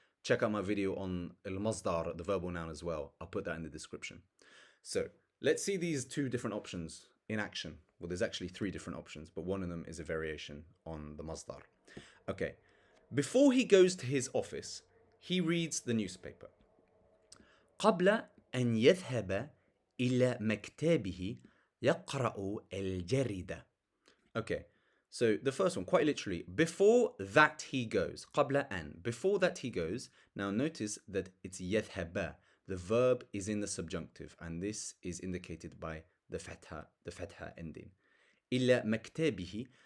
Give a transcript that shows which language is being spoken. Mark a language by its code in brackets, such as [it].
[en] Check out my video on al-masdar, the verbal noun as well. I'll put that in the description. So let's see these two different options in action. Well, there's actually three different options, but one of them is a variation on the masdar. Okay, before he goes to his office, he reads the newspaper. [ar] قبل أن يذهب إلى مكتبه يقرأ الجريدة. [en] Okay, so the first one, quite literally, before that he goes, قبل أن, before that he goes. Now notice that it's يذهب. The verb is in the subjunctive, and this is indicated by the fatha ending. [ar] إلى مكتبه.